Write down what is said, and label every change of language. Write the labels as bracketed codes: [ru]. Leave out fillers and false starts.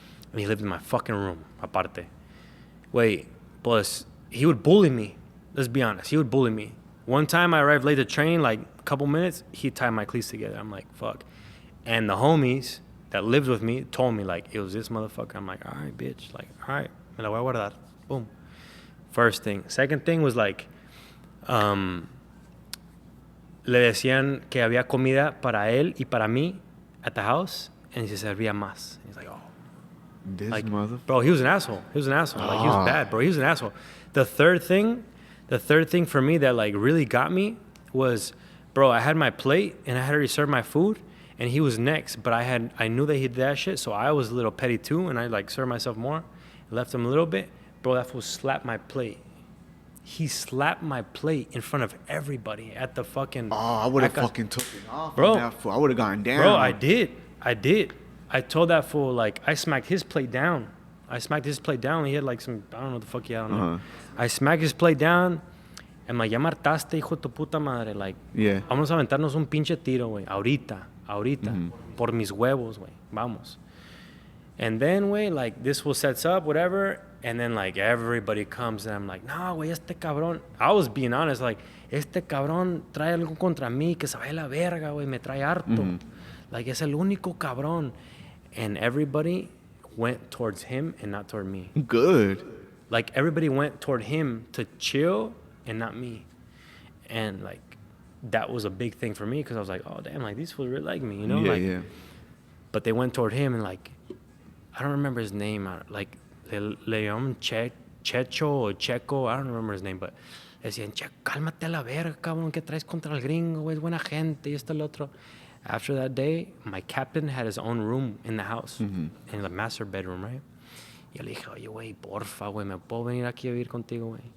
[en] And he lived in my fucking room, aparte. Wait, plus he would bully me. Let's be honest, he would bully me. One time I arrived late to train, like a couple minutes, he tied my cleats together. I'm like, fuck. And the homies that lived with me told me, like, it was this motherfucker. I'm like, all right, bitch. Like, all right. Me la voy a guardar. Boom. First thing. [es] Second thing was like, le decían que había comida para él y para mí at the house, and se servía más. [en] He's like, oh. This Like, mother. bro, he was an asshole. Like, he was bad, bro. He was an asshole. The third thing for me that like really got me was, bro, I had my plate and I had already served my food, and he was next, but I knew that he did that shit, so I was a little petty too, and I like served myself more, left him a little bit. Bro, that fool slapped my plate. He slapped my plate in front of everybody at the fucking. Oh, I would have fucking took it off. Bro, that fool. I would have gone down. Bro, I did. I told that fool, like, I smacked his plate down. He had like some, I don't know what the fuck he had on there. I smacked his plate down. [es] And like, ya martaste, hijo de tu puta madre. [en] Like, yeah. [es] Vamos a aventarnos un pinche tiro, güey. Ahorita. Por mis huevos, güey. Vamos. [en] And then, güey, like, this fool sets up, whatever. And then, like, everybody comes, and I'm like, no, güey, este cabrón. [es] I was being honest, like, este cabrón trae algo contra mí que se vaya la verga, güey. Me trae harto. Like, es el único cabrón. [en] And everybody went towards him and not toward me. Good. Like, everybody went toward him to chill and not me. And, like, that was a big thing for me because I was like, oh, damn, like, these fools really like me, you know? Yeah, like, yeah. But they went toward him, and, like, I don't remember his name. [es] Like, Leon Checho or Checo, I don't remember his name, but decían, che, cálmate a la verga, cabrón, que traes contra el gringo, güey, es buena gente, y esto, el otro. [en] After that day, my captain had his own room in the house, in the master bedroom, right? [es] Y yo le dije, oye, güey, porfa, güey, ¿me puedo venir aquí a vivir contigo, güey?